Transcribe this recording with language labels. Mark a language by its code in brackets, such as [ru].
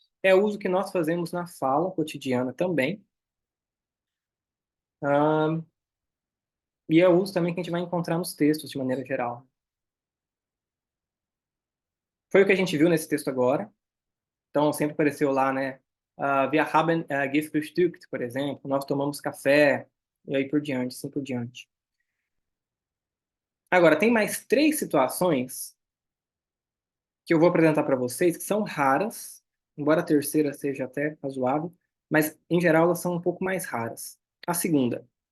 [pt] É o uso que nós fazemos na fala cotidiana também. E é o uso também que a gente vai encontrar nos textos, de maneira geral. Foi o que a gente viu nesse texto agora. Então, sempre apareceu lá, né? [de] Wir haben gefrühstückt, [pt] por exemplo. Nós tomamos café. E aí por diante, assim por diante. Agora, tem mais 3 situações que eu vou apresentar para vocês, que são raras, embora a terceira seja até razoável, mas, em geral, elas são um pouco mais raras. A segunda.